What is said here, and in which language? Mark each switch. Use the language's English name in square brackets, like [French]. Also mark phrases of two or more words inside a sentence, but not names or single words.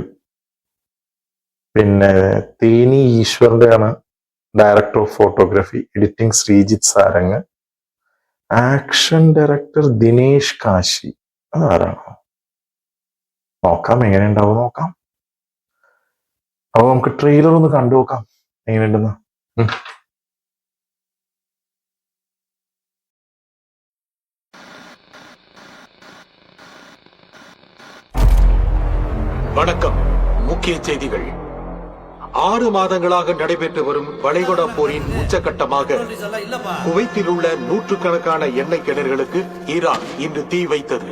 [Malayalam] പിന്നെ തേനി ഈശ്വറിന്റെ ആണ് [English] director of photography. [Malayalam] എഡിറ്റിംഗ് ശ്രീജിത്ത് സാരംഗ്. [English] action director [Malayalam] ദിനേശ് കാശി. അതാരാണോ? നോക്കാം എങ്ങനെ ഉണ്ടാവും നോക്കാം. അപ്പൊ നമുക്ക് ട്രെയിലർ ഒന്ന് കണ്ടു നോക്കാം എങ്ങനെയുണ്ടെന്ന്. [Tamil] வணக்கம். முக்கிய செய்திகள். 6 மாதங்களாக நடைபெற்று வரும் வளைகுடா போரின் உச்சகட்டமாக குவைத்தில் உள்ள நூற்றுக்கணக்கான எண்ணெய் கிணறுகளுக்கு ஈரான் இன்று தீ வைத்தது.